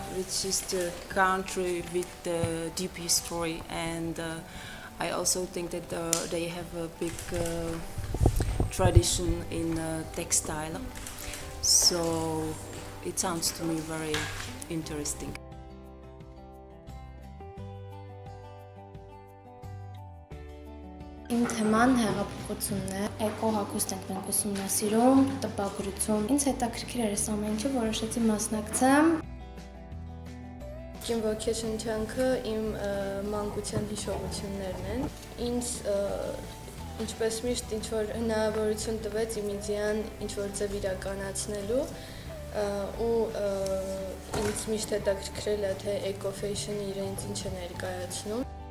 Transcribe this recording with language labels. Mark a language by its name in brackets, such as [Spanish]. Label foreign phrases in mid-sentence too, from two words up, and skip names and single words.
[English] it's just a country with a deep history, and I also think that they have a big tradition in textile. So it sounds to me very interesting. [Armenian] Իմ թեման հեղափոխությունն է, էկոհագուստ ենք մենք ուսումնասիրում, տպագրություն։ Ինձ հետաքրքիր էր այս ամեն ինչը, որոշեցի մասնակցեմ։ Իմ ոգեշնչանքը իմ մանկության հիշողություններն են։ Ինձ ինչպես միշտ ինչ-որ հնարավորություն տվեց իմ իդեան ինչ-որ ձև իրականացնելու ու ինձ միշտ հետաքրքրել է, թե էկո-ֆեյշնը իրենց ինչ է ներկայացնում։